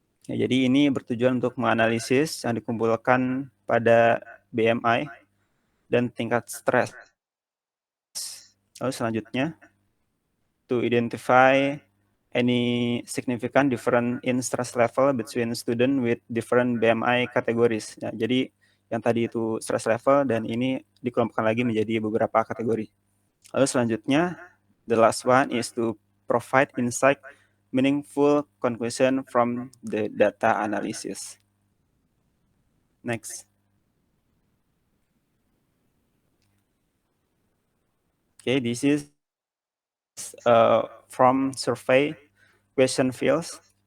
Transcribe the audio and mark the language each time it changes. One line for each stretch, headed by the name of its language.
Indonesian: Ya, jadi ini bertujuan untuk menganalisis yang dikumpulkan pada BMI dan tingkat stres. Lalu selanjutnya,
English: to identify any significant difference in stress level between student with different BMI categories.
Indonesian: Ya, jadi yang tadi itu
English: stress level
Indonesian: dan ini dikelompokkan lagi menjadi beberapa kategori. Lalu selanjutnya,
English: the last one is to provide insight, meaningful conclusion from the data analysis. Next. Okay, this is from survey question fields.